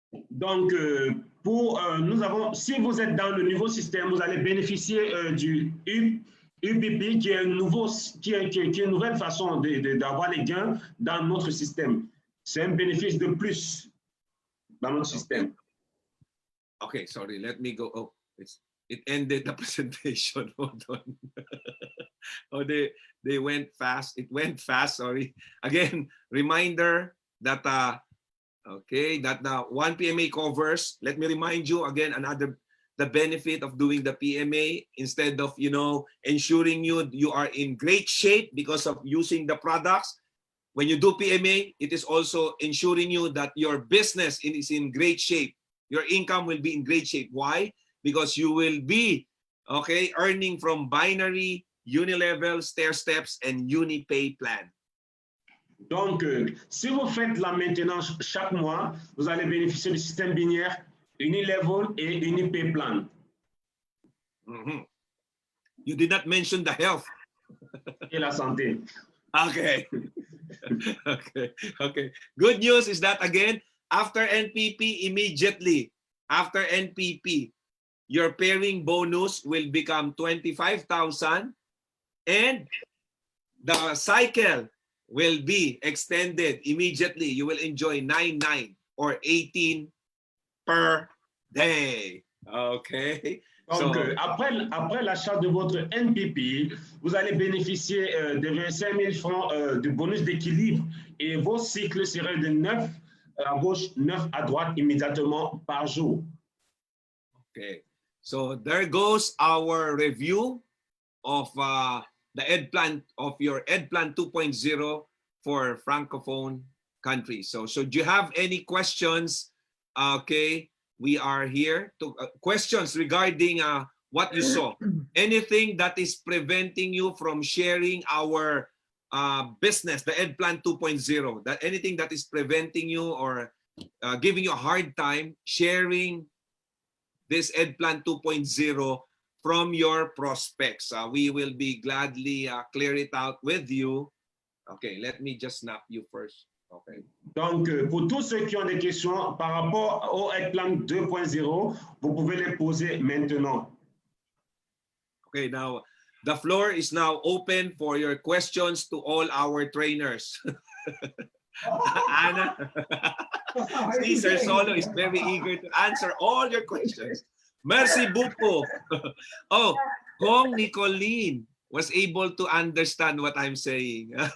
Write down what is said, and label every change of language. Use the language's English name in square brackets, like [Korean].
[French] Donc, nous avons, si vous êtes dans le nouveau système, vous allez bénéficier du UPP, qui est une nouvelle façon d'avoir les gains dans notre système. C'est un bénéfice de plus dans notre système. [English] Okay, sorry, let me go. Oh, it ended the presentation. Hold on. Oh, they went fast. It went fast, sorry. Again, reminder that okay, that now one PMA covers. Let me remind you again, the benefit of doing the PMA, instead of ensuring you are in great shape because of using the products. When you do PMA, it is also ensuring you that your business is in great shape. Your income will be in great shape. Why? Because you will be, okay, earning from binary, unilevel, stair steps, and UniPay plan. [French] Donc, si vous faites la maintenance chaque mois, vous allez bénéficier du système binaire Unilevel et UniPay plan. Mm-hmm. [English] You did not mention the health. [French] Et la santé. [English] Okay. Okay. Good news is that, again, after NPP, immediately after NPP, your pairing bonus will become 25,000 and the cycle will be extended immediately. You will enjoy 9 or 18 per day. Okay. [French] Donc, après l'achat de votre NPP, vous allez bénéficier de 25 000 francs de bonus d'équilibre et vos cycles seraient de 9 à gauche, 9 à droite immédiatement par jour. [English] Okay. So there goes our review of the EdPlan, of your EdPlan 2.0 for Francophone countries. So should you have any questions, okay, we are here to questions regarding what you saw. Anything that is preventing you from sharing our business, the EdPlan 2.0, that anything that is preventing you or giving you a hard time sharing this EdPlan 2.0 from your prospects. We will be gladly clear it out with you. Okay, let me just snap you first. Okay. [French] Donc, pour tous ceux qui ont des questions par rapport au EdPlan 2.0, vous pouvez les poser maintenant. [English] Okay, now the floor is now open for your questions to all our trainers. Anna, see, Sir Solo is very eager to answer all your questions. [French] Mercy Bupo. [English] Oh, Kong Nicolene was able to understand what I'm saying.